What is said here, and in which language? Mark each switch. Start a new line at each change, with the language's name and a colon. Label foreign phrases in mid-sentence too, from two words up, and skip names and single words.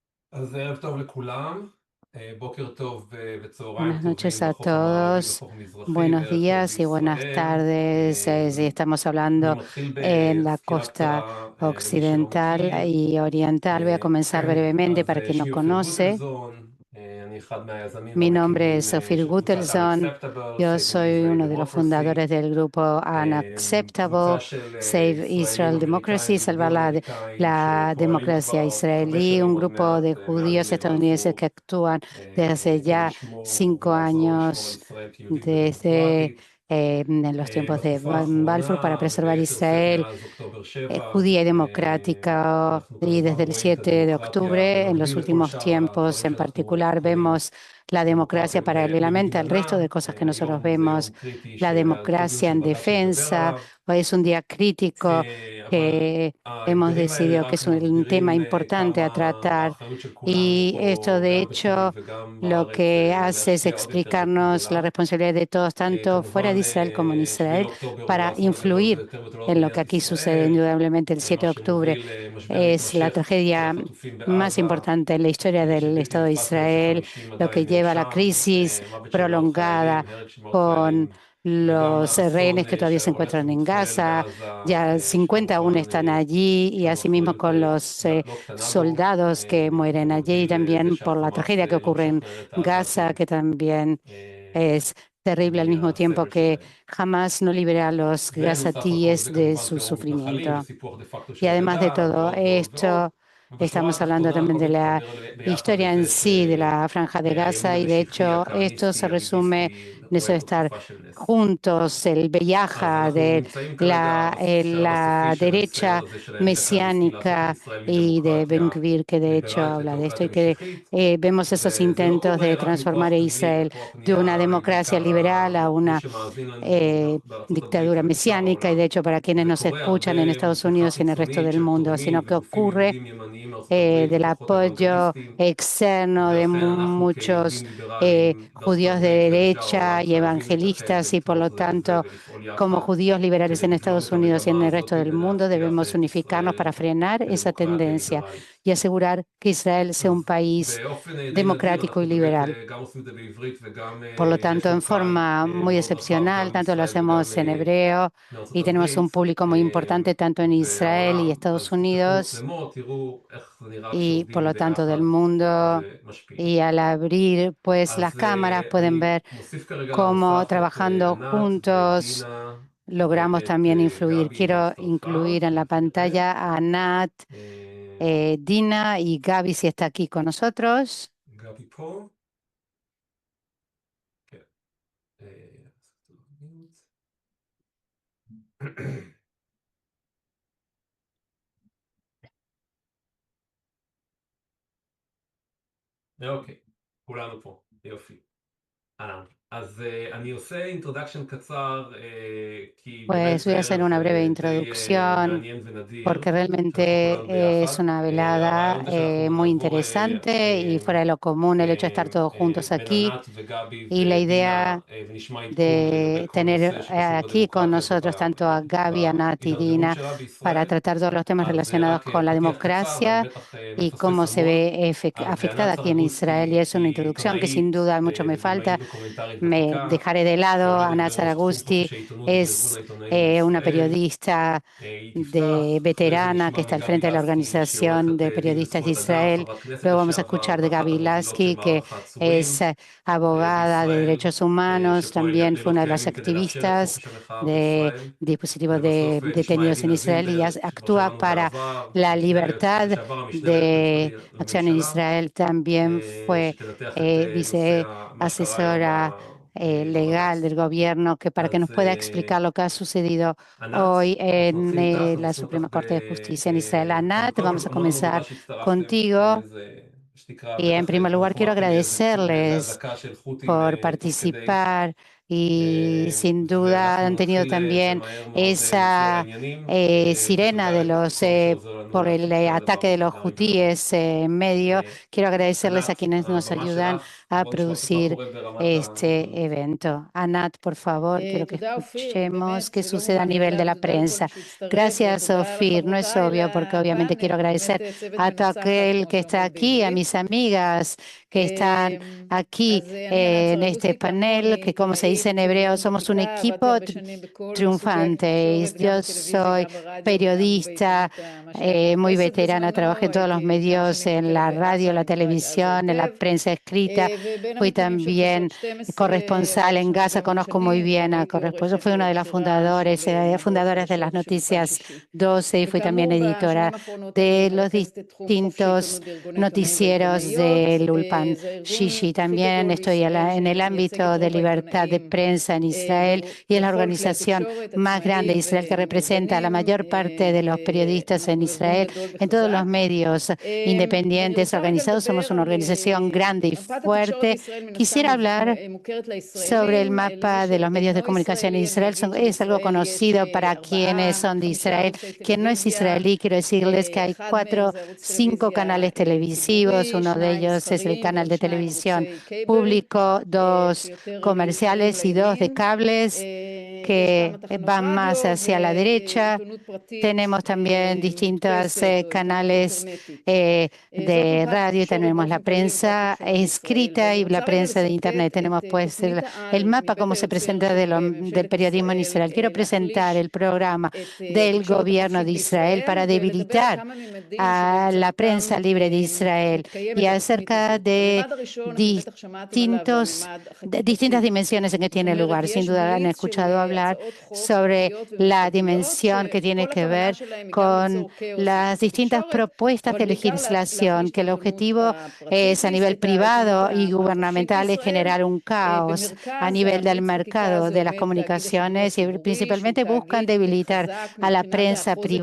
Hebrew: אז ערב טוב לכולם, בוקר טוב וצהריים
Spanish: Buenas noches
Hebrew: טובים
Spanish: a
Hebrew: בחוף המערבי
Spanish: todos,
Hebrew: וחוף המזרחי,
Spanish: buenos
Hebrew: וערב טוב
Spanish: días y buenas
Hebrew: בישראל.
Spanish: tardes. Si estamos
Hebrew: אני
Spanish: hablando
Hebrew: מתחיל
Spanish: en la
Hebrew: בסקירה
Spanish: costa
Hebrew: קצרה למי שלא
Spanish: occidental
Hebrew: מכיר.
Spanish: y oriental, voy a comenzar brevemente
Hebrew: אז
Spanish: para quien no
Hebrew: שמי אופיר
Spanish: conoce.
Hebrew: גוטלזון, אני אחד מהיזמים
Spanish: Mi nombre
Hebrew: והמקימים
Spanish: es Ophir
Hebrew: של קבוצת
Spanish: Guttelson. Unacceptable, Yo Saving soy Israeli uno de los Democracy, fundadores del grupo
Hebrew: קבוצה Unacceptable, של Save ישראלים Israel Democracy, אמריקאים
Spanish: salvar
Hebrew: ויהודים אמריקאים
Spanish: la
Hebrew: שפועלים
Spanish: democracia
Hebrew: כבר הרבה
Spanish: israelí, un
Hebrew: שנים, עוד
Spanish: grupo de
Hebrew: מעט מעל
Spanish: judíos
Hebrew: דמי
Spanish: estadounidenses
Hebrew: בלפור.
Spanish: que actúan desde
Hebrew: כדי
Spanish: ya
Hebrew: לשמור
Spanish: 5 años,
Hebrew: לשמור על ישראל כיהודית
Spanish: desde
Hebrew: ודמוקרטית.
Spanish: en los tiempos de
Hebrew: בתקופה
Spanish: Balfour, para
Hebrew: האחרונה,
Spanish: preservar
Hebrew: וביתר שאת
Spanish: Israel
Hebrew: מאז אוקטובר 7,
Spanish: judía y democrática.
Hebrew: אנחנו
Spanish: Y
Hebrew: כמובן
Spanish: desde el
Hebrew: רואים את
Spanish: 7 de
Hebrew: הדמוקרטיה
Spanish: octubre, en los
Hebrew: במקביל לכל
Spanish: últimos
Hebrew: שאר
Spanish: tiempos
Hebrew: הדברים
Spanish: en
Hebrew: שאנחנו
Spanish: particular,
Hebrew: רואים,
Spanish: vemos la democracia
Hebrew: דמוקרטיה
Spanish: paralelamente al resto
Hebrew: במגננה.
Spanish: de cosas que nosotros
Hebrew: היום זה
Spanish: vemos,
Hebrew: יום קריטי
Spanish: la
Hebrew: שטוב
Spanish: democracia en
Hebrew: שבג"ץ שנדבר
Spanish: defensa.
Hebrew: עליו,
Spanish: Hoy es un día crítico
Hebrew: אבל
Spanish: que hemos
Hebrew: האתגרים האלה
Spanish: decidido que
Hebrew: רק
Spanish: es un tema
Hebrew: מסבירים
Spanish: importante a
Hebrew: כמה
Spanish: tratar.
Hebrew: האחריות של כולנו
Spanish: Y esto,
Hebrew: פה,
Spanish: de
Hebrew: גם בחו"ל
Spanish: hecho,
Hebrew: וגם
Spanish: lo
Hebrew: בארץ,
Spanish: que hace es
Hebrew: להשפיע עוד יותר
Spanish: explicarnos la
Hebrew: גדלה.
Spanish: responsabilidad de todos, tanto fuera
Hebrew: כמובן,
Spanish: de Israel como en
Hebrew: 7
Spanish: Israel,
Hebrew: לאוקטובר הוא
Spanish: para
Hebrew: עשה נדבר על זה
Spanish: influir
Hebrew: יותר ויותר
Spanish: en lo que
Hebrew: במדינת
Spanish: aquí sucede.
Hebrew: ישראל,
Spanish: Indudablemente, el 7
Hebrew: מה
Spanish: de octubre
Hebrew: שמוביל למשבר
Spanish: es la
Hebrew: מתמשך של
Spanish: tragedia
Hebrew: החטופים
Spanish: más
Hebrew: בעזה,
Spanish: importante en la historia del
Hebrew: שבלתי
Spanish: Estado de
Hebrew: נתפס בעוד
Spanish: Israel,
Hebrew: ש50
Spanish: lo que
Hebrew: עדיין
Spanish: lleva a la
Hebrew: שם,
Spanish: crisis
Hebrew: מוות של מאות
Spanish: prolongada
Hebrew: חיילים, הרג של mאות
Spanish: con
Hebrew: חיילים, וגם
Spanish: los
Hebrew: האסון
Spanish: rehenes que todavía se
Hebrew: שהולך
Spanish: encuentran en
Hebrew: ומתחולל
Spanish: Gaza.
Hebrew: בעזה,
Spanish: Ya 50 aún
Hebrew: שכמובן
Spanish: están allí, y
Hebrew: יש לנו
Spanish: asimismo
Hebrew: אחריות
Spanish: con los
Hebrew: לא קטנה בו,
Spanish: soldados que mueren allí, y
Hebrew: ומביא לזה
Spanish: también por la
Hebrew: שהחמאס
Spanish: tragedia que ocurre
Hebrew: ימשיך
Spanish: en
Hebrew: לנהל את
Spanish: Gaza,
Hebrew: העזתים
Spanish: que también אה, es terrible al mismo tiempo
Hebrew: מהסבל
Spanish: que
Hebrew: שלהם.
Spanish: jamás no libera a los
Hebrew: ונוסף על כל
Spanish: gazatíes
Hebrew: זה
Spanish: de
Hebrew: כמובן
Spanish: su
Hebrew: טרור מתנחלים
Spanish: sufrimiento.
Hebrew: וסיפוח דה פקטו
Spanish: Y
Hebrew: של
Spanish: además de
Hebrew: הגדה
Spanish: todo
Hebrew: ועוד ועוד ועוד.
Spanish: esto,
Hebrew: ובשורה
Spanish: estamos hablando
Hebrew: התחתונה
Spanish: también
Hebrew: הכל
Spanish: de la
Hebrew: מתחבר ביחד
Spanish: historia
Hebrew: לזה
Spanish: en sí de la Franja de
Hebrew: שהימין
Spanish: Gaza, y de
Hebrew: המשיחי
Spanish: hecho esto
Hebrew: הכהניסטי
Spanish: se resume
Hebrew: הביביסטי
Spanish: en
Hebrew: רואה
Spanish: eso de
Hebrew: פה
Spanish: estar
Hebrew: תקופה של ness.
Spanish: juntos, el
Hebrew: אז
Spanish: bellaja
Hebrew: אנחנו
Spanish: de
Hebrew: נמצאים כרגע בשלב הסופי
Spanish: la
Hebrew: של הניסיון
Spanish: derecha
Hebrew: הזה של האמת הכהניסטי להפוך את
Spanish: mesiánica
Hebrew: ישראל
Spanish: y de Ben
Hebrew: מדמוקרטיה
Spanish: Gvir, que de hecho
Hebrew: ליברלית
Spanish: habla de esto,
Hebrew: לדמוקרטיה
Spanish: y que
Hebrew: משיחית,
Spanish: vemos esos
Hebrew: וזה לא
Spanish: intentos
Hebrew: קורה
Spanish: de
Hebrew: רק
Spanish: transformar
Hebrew: מכוח
Spanish: a
Hebrew: תגלית או
Spanish: Israel
Hebrew: כוח
Spanish: de una
Hebrew: בנייה,
Spanish: democracia
Hebrew: בעיקר
Spanish: liberal a
Hebrew: מי
Spanish: una
Hebrew: שמאזין לנו בארצות הברית
Spanish: dictadura
Hebrew: ובשאר
Spanish: mesiánica. Y de
Hebrew: העולם.
Spanish: hecho, para quienes
Hebrew: זה
Spanish: nos
Hebrew: קורה
Spanish: escuchan en
Hebrew: הרבה
Spanish: Estados
Hebrew: מתמיכה
Spanish: Unidos y en el resto
Hebrew: חיצונית
Spanish: del
Hebrew: של
Spanish: mundo,
Hebrew: תורמים
Spanish: sino que
Hebrew: וגופים
Spanish: ocurre
Hebrew: יהודים yemניים מארצות הברית
Spanish: del
Hebrew: וכוחות
Spanish: apoyo
Hebrew: אוונגליסטיים,
Spanish: externo de
Hebrew: ולכן אנחנו
Spanish: muchos
Hebrew: כיהודים ליברליים בארצות
Spanish: judíos de
Hebrew: הברית ובשאר
Spanish: derecha
Hebrew: העולם
Spanish: y
Hebrew: חייבים להתאחד
Spanish: evangelistas, y por
Hebrew: ולתמוך
Spanish: lo
Hebrew: זה בזה
Spanish: tanto,
Hebrew: ולפעול
Spanish: como
Hebrew: יחד
Spanish: judíos liberales
Hebrew: כדי
Spanish: en
Hebrew: לבלום
Spanish: Estados
Hebrew: את
Spanish: Unidos y en
Hebrew: המגמה
Spanish: el resto
Hebrew: הזאת
Spanish: del mundo,
Hebrew: ולהפיח
Spanish: debemos
Hebrew: את
Spanish: unificarnos para
Hebrew: ישראל
Spanish: frenar esa
Hebrew: כדמוקרטיה
Spanish: tendencia
Hebrew: ליברלית.
Spanish: y asegurar que Israel sea un
Hebrew: אז
Spanish: país
Hebrew: באופן די נדיר
Spanish: democrático y
Hebrew: אנחנו באמת
Spanish: liberal.
Hebrew: גם עושים את זה בעברית וגם
Spanish: Por lo tanto,
Hebrew: יש
Spanish: en
Hebrew: לנו קהל
Spanish: forma muy
Hebrew: מאוד רחב
Spanish: excepcional,
Hebrew: גם
Spanish: tanto lo
Hebrew: בישראל וגם
Spanish: hacemos en hebreo,
Hebrew: מארצות
Spanish: y tenemos un
Hebrew: הברית
Spanish: público muy importante tanto en Israel y
Hebrew: והעולם,
Spanish: Estados
Hebrew: אז תפתחו
Spanish: Unidos,
Hebrew: מצלמות, תראו איך זה נראה
Spanish: y por
Hebrew: כשעובדים
Spanish: lo tanto del
Hebrew: ביחד
Spanish: mundo.
Hebrew: ומשפיעים.
Spanish: Y al abrir pues las
Hebrew: אז
Spanish: cámaras pueden
Hebrew: אני
Spanish: ver
Hebrew: מוסיף כרגע על
Spanish: cómo
Hebrew: המסך את
Spanish: trabajando
Hebrew: ענת
Spanish: juntos
Hebrew: ודינה
Spanish: logramos
Hebrew: ואת
Spanish: también influir.
Hebrew: גבי
Spanish: Quiero
Hebrew: שהצטרפה,
Spanish: incluir en la
Hebrew: תכף נראה.
Spanish: pantalla a Nat, Dina y Gaby, si está aquí con nosotros.
Hebrew: גבי פה. כן. אוקיי, כולנו פה, יופי. אהלן. אז אני עושה אינטרודקשן קצר, כי באמת
Spanish: Pues voy
Hebrew: זה
Spanish: a hacer
Hebrew: ערב
Spanish: una breve
Hebrew: די
Spanish: introducción,
Hebrew: מעניין ונדיר,
Spanish: porque
Hebrew: שאנחנו כולנו
Spanish: realmente
Hebrew: ביחד.
Spanish: es una velada
Hebrew: הרעיון זה שאנחנו
Spanish: muy
Hebrew: נעבור
Spanish: interesante y fuera de lo común el hecho de estar todos juntos
Hebrew: בין
Spanish: aquí,
Hebrew: ענת וגבי
Spanish: y la
Hebrew: ודינה,
Spanish: idea
Hebrew: ונשמע עדכון לגבי
Spanish: de
Hebrew: כל
Spanish: tener
Hebrew: נושא שקשור
Spanish: aquí con
Hebrew: בדמוקרטיה
Spanish: nosotros tanto a Gaby, a Nat y
Hebrew: בהידרדרות
Spanish: Dina
Hebrew: שלה
Spanish: para
Hebrew: בישראל.
Spanish: tratar todos los temas
Hebrew: אז
Spanish: relacionados
Hebrew: רק
Spanish: con la
Hebrew: פתיח קצר, ואני
Spanish: democracia
Hebrew: בטח
Spanish: y
Hebrew: מפספס
Spanish: cómo se
Hebrew: המון.
Spanish: ve
Hebrew: אז
Spanish: afectada
Hebrew: ענת
Spanish: aquí en Israel. Y
Hebrew: סרגוסטי
Spanish: es una
Hebrew: היא
Spanish: introducción que sin
Hebrew: עיתונאית
Spanish: duda mucho me falta.
Hebrew: ובימאית דוקומנטרית
Spanish: Me
Hebrew: ותיקה,
Spanish: dejaré de lado a
Hebrew: שעומדת
Spanish: Nat
Hebrew: בראש תחום
Spanish: Saragusti.
Hebrew: חופש העיתונות בארגון
Spanish: Es
Hebrew: העיתונאים
Spanish: una
Hebrew: בישראל.
Spanish: periodista
Hebrew: היא
Spanish: de
Hebrew: תפתח, אחרי זה
Spanish: veterana que
Hebrew: נשמע
Spanish: está al
Hebrew: מגבי
Spanish: frente de la
Hebrew: לסקי, שהיא
Spanish: Organización
Hebrew: עורכת
Spanish: de
Hebrew: דין
Spanish: Periodistas de
Hebrew: לזכויות אדם,
Spanish: Israel.
Hebrew: חברת כנסת
Spanish: Luego vamos a
Hebrew: לשעבר,
Spanish: escuchar de
Hebrew: ואחת
Spanish: Gaby
Hebrew: המובילות של
Spanish: Lasky, que
Hebrew: מערך העצורים
Spanish: es abogada de
Hebrew: בישראל,
Spanish: derechos humanos,
Hebrew: שפועל
Spanish: también
Hebrew: ימים
Spanish: fue una de las
Hebrew: כלילות כדי לאפשר את
Spanish: activistas
Hebrew: חופש המחאה
Spanish: de
Hebrew: בישראל.
Spanish: dispositivos de
Hebrew: ובסוף נשמע
Spanish: detenidos en
Hebrew: ידינה
Spanish: Israel, y
Hebrew: זילבר, שכבר
Spanish: actúa
Hebrew: שמענו
Spanish: para
Hebrew: בעבר,
Spanish: la libertad
Hebrew: לשעבר המשנה ליועץ
Spanish: de
Hebrew: המשפטי
Spanish: Acción en
Hebrew: לממשלה,
Spanish: Israel. También fue
Hebrew: שתנתח את נושא מה שקרה היום
Spanish: viceasesora legal
Hebrew: בבג"ץ.
Spanish: del gobierno, que para que nos
Hebrew: אז
Spanish: pueda explicar lo que ha sucedido
Hebrew: ענת,
Spanish: hoy
Hebrew: אנחנו
Spanish: en
Hebrew: נתחיל איתך,
Spanish: la
Hebrew: ונשים אותך
Spanish: Suprema Corte de Justicia en Israel. Anat,
Hebrew: קודם
Spanish: vamos a
Hebrew: כל, המון תודה
Spanish: comenzar
Hebrew: שהצטרפתם,
Spanish: contigo.
Hebrew: זה שתקרא,
Spanish: Y en
Hebrew: בטח
Spanish: primer lugar quiero
Hebrew: תשמחו, כי זה
Spanish: agradecerles
Hebrew: אזעקה של חות'ים
Spanish: por
Hebrew: תוך כדי.
Spanish: participar y sin duda
Hebrew: ואנחנו
Spanish: han tenido
Hebrew: נתחיל
Spanish: también
Hebrew: ומהר מאוד לצלול
Spanish: esa
Hebrew: לעניינים,
Spanish: sirena de
Hebrew: ותודה
Spanish: los
Hebrew: לכל מי שעוזר לנו
Spanish: por el
Hebrew: לעשות את
Spanish: ataque
Hebrew: הדבר
Spanish: de
Hebrew: הזה
Spanish: los
Hebrew: מהרגע להרגע.
Spanish: hutíes en medio. Quiero agradecerles a
Hebrew: ענת,
Spanish: quienes nos
Hebrew: הבמה
Spanish: ayudan
Hebrew: שלך,
Spanish: a
Hebrew: בואו נשמע קצת מה
Spanish: producir
Hebrew: קורה ברמת
Spanish: este
Hebrew: העיתונות.
Spanish: evento. Anat, por favor, quiero que
Hebrew: תודה אופיר,
Spanish: escuchemos
Hebrew: ובאמת
Spanish: qué
Hebrew: זה לא
Spanish: sucede a
Hebrew: מובן
Spanish: nivel de
Hebrew: מאליו,
Spanish: la
Hebrew: ותודה לכל מי
Spanish: prensa.
Hebrew: שהצטרף,
Spanish: Gracias,
Hebrew: ותודה
Spanish: Ofir. No es
Hebrew: לחברותיי
Spanish: obvio porque obviamente quiero
Hebrew: לפאנל,
Spanish: agradecer
Hebrew: באמת צוות
Spanish: a todo
Hebrew: מנצחת,
Spanish: aquel
Hebrew: כמו
Spanish: que está
Hebrew: שאומרים
Spanish: aquí, a
Hebrew: בעברית.
Spanish: mis amigas que están aquí
Hebrew: אז אני ענת
Spanish: en este
Hebrew: סרגוסטי, כאמור,
Spanish: panel,
Hebrew: אני
Spanish: que como se dice
Hebrew: עיתונאית
Spanish: en hebreo, somos un
Hebrew: וותיקה, עבדתי
Spanish: equipo
Hebrew: הרבה שנים בכל סוגי
Spanish: triunfantes.
Hebrew: התקשורת, גם
Spanish: Yo
Hebrew: בטלוויזיה,
Spanish: soy
Hebrew: גם ברדיו, גם
Spanish: periodista
Hebrew: בעיתונות מה שהיה
Spanish: muy
Hebrew: מודפסת,
Spanish: veterana, trabajé
Hebrew: בזמנו
Spanish: en todos los
Hebrew: הייתי כמה
Spanish: medios,
Hebrew: שנים
Spanish: en la
Hebrew: כתבת
Spanish: radio,
Hebrew: בהארץ,
Spanish: la
Hebrew: אני מכירה את אז
Spanish: televisión, en la
Hebrew: היטב,
Spanish: prensa escrita.
Hebrew: ובין
Spanish: Fui
Hebrew: המקימים של
Spanish: también
Hebrew: חדשות 12,
Spanish: corresponsal
Hebrew: אבל
Spanish: en
Hebrew: לפני הרבה
Spanish: Gaza,
Hebrew: מאוד
Spanish: conozco muy
Hebrew: שנים,
Spanish: bien a
Hebrew: והייתי
Spanish: corresponsal.
Hebrew: עורכת
Spanish: Fui una de las
Hebrew: בכירה
Spanish: fundadores,
Hebrew: של מדור
Spanish: fundadoras de las
Hebrew: חדשות שפע
Spanish: noticias
Hebrew: שישי.
Spanish: 12 y fui también
Hebrew: וכאמור,
Spanish: editora
Hebrew: בשנים האחרונות
Spanish: de
Hebrew: אני
Spanish: los
Hebrew: מרכזת את תחום חופש
Spanish: distintos
Hebrew: העיתונות בארגון העיתונאים
Spanish: noticieros
Hebrew: והעיתונאיות.
Spanish: del Ulpan
Hebrew: זה הארגון
Spanish: Shishi.
Hebrew: הכי
Spanish: También
Hebrew: גדול
Spanish: estoy
Hebrew: בישראל
Spanish: en el
Hebrew: שמייצג את
Spanish: ámbito de
Hebrew: רוב
Spanish: libertad de
Hebrew: העיתונאים
Spanish: prensa en Israel y es la
Hebrew: בכל כלי
Spanish: organización
Hebrew: התקשורת,
Spanish: más grande de
Hebrew: עצמאיים
Spanish: Israel que representa a la
Hebrew: ומאורגנים,
Spanish: mayor parte de los periodistas en
Hebrew: ואנחנו ארגון
Spanish: Israel,
Hebrew: גדול
Spanish: en todos los
Hebrew: וחזק.
Spanish: medios
Hebrew: ואני
Spanish: independientes
Hebrew: רוצה רגע
Spanish: organizados.
Hebrew: לדבר
Spanish: Somos una
Hebrew: על
Spanish: organización grande y
Hebrew: מפת התקשורת
Spanish: fuerte.
Hebrew: בישראל, מן הסתם
Spanish: Quisiera hablar
Hebrew: מוכרת
Spanish: sobre el
Hebrew: לישראלים. למי
Spanish: mapa de los medios de
Hebrew: שאינו
Spanish: comunicación en
Hebrew: ישראלי, אני
Spanish: Israel.
Hebrew: אגיד
Spanish: Es algo
Hebrew: שבישראל יש
Spanish: conocido para quienes
Hebrew: 4,
Spanish: son de
Hebrew: 5
Spanish: Israel.
Hebrew: ערוצי
Spanish: Quien no es
Hebrew: טלוויזיה,
Spanish: israelí, quiero decirles que hay
Hebrew: אחד מהם זה ערוץ
Spanish: 5
Hebrew: טלוויזיה
Spanish: canales televisivos.
Hebrew: ציבורי,
Spanish: Uno de
Hebrew: 2
Spanish: ellos es el
Hebrew: מסחריים
Spanish: canal
Hebrew: ועוד
Spanish: de
Hebrew: 2
Spanish: televisión
Hebrew: ערוצי קייבל,
Spanish: público, 2
Hebrew: שיותר קרויים
Spanish: comerciales y 2 de
Hebrew: לימין.
Spanish: cables
Hebrew: יש כמה
Spanish: que
Hebrew: תחנות
Spanish: van más
Hebrew: רדיו
Spanish: hacia la derecha.
Hebrew: ועיתונות פרטית
Spanish: Tenemos también distintos
Hebrew: מודפסת או עיתונות
Spanish: canales
Hebrew: אינטרנטית.
Spanish: de
Hebrew: זאת מפת
Spanish: radio.
Hebrew: התקשורת
Spanish: Tenemos la
Hebrew: באופן כללי, מפת
Spanish: prensa
Hebrew: התקשורת בישראל.
Spanish: escrita
Hebrew: ואני
Spanish: y la
Hebrew: רוצה רגע
Spanish: prensa de Internet.
Hebrew: לצטט
Spanish: Tenemos
Hebrew: את
Spanish: pues
Hebrew: תוכנית
Spanish: el
Hebrew: העל
Spanish: mapa
Hebrew: מבית
Spanish: como se
Hebrew: היוצר
Spanish: presenta
Hebrew: של
Spanish: del
Hebrew: ממשלת
Spanish: periodismo en
Hebrew: ישראל
Spanish: Israel. Quiero presentar
Hebrew: להחליש
Spanish: el programa
Hebrew: את
Spanish: del
Hebrew: התקשורת
Spanish: gobierno
Hebrew: החופשית
Spanish: de Israel
Hebrew: בישראל
Spanish: para
Hebrew: ולדבר על
Spanish: debilitar
Hebrew: כמה ממדים
Spanish: a la
Hebrew: שבאמצעותם
Spanish: prensa libre de Israel y
Hebrew: מתקיימת התוכנית
Spanish: acerca
Hebrew: הזאת.
Spanish: de
Hebrew: הממד הראשון, אתם בטח שמעתם עליו,
Spanish: distintos,
Hebrew: הממד
Spanish: distintas
Hebrew: החקיקתי.
Spanish: dimensiones en que
Hebrew: זאת
Spanish: tiene
Hebrew: אומרת,
Spanish: lugar. Sin
Hebrew: יש
Spanish: duda han
Hebrew: בליץ של
Spanish: escuchado hablar
Hebrew: הצעות חוק
Spanish: sobre
Hebrew: פרטיות
Spanish: la
Hebrew: וממשלתיות,
Spanish: dimensión que tiene
Hebrew: שכל
Spanish: que
Hebrew: הכוונה
Spanish: ver
Hebrew: שלהם היא גם
Spanish: con
Hebrew: ליצור כאוס
Spanish: las
Hebrew: בשוק
Spanish: distintas
Hebrew: התקשורת,
Spanish: propuestas
Hebrew: אבל
Spanish: de
Hebrew: בעיקר
Spanish: legislación,
Hebrew: להחליש את
Spanish: que el
Hebrew: העיתונות
Spanish: objetivo
Hebrew: הפרטית,
Spanish: es a nivel
Hebrew: את העיתונות
Spanish: privado y
Hebrew: החופשית
Spanish: gubernamental es
Hebrew: בישראל.
Spanish: generar un caos a
Hebrew: במרכז
Spanish: nivel del
Hebrew: הבליץ חקיקה
Spanish: mercado
Hebrew: הזה
Spanish: de las
Hebrew: עומד תאגיד השידור
Spanish: comunicaciones y
Hebrew: הציבורי, שהוא
Spanish: principalmente buscan
Hebrew: תאגיד
Spanish: debilitar
Hebrew: חזק
Spanish: a la
Hebrew: מבחינת
Spanish: prensa
Hebrew: החוזק